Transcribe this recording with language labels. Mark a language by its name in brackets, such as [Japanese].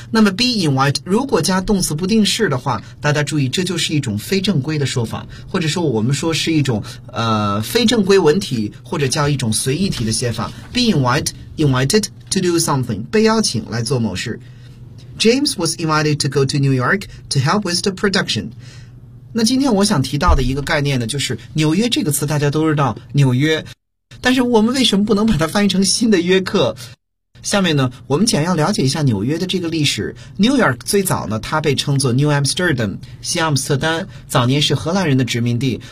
[Chinese] 那么 [English] be invited [Chinese] 如果加动词不定式的话，大家注意，这就是一种非正规的说法，或者说我们说是一种非正规文体，或者叫一种随意体的写法。 [English] Be invited to do something， [Chinese] 被邀请来做某事。 [English] James was invited to go to New York to help with the production. [Chinese] 那今天我想提到的一个概念呢，就是纽约这个词大家都知道，纽约。但是我们为什么不能把它翻译成新的约克？下面呢，我们简要了解一下纽约的这个历史。 New York 最早呢，它被称作 New Amsterdam， 西阿姆斯特丹，早年是荷兰人的殖民地。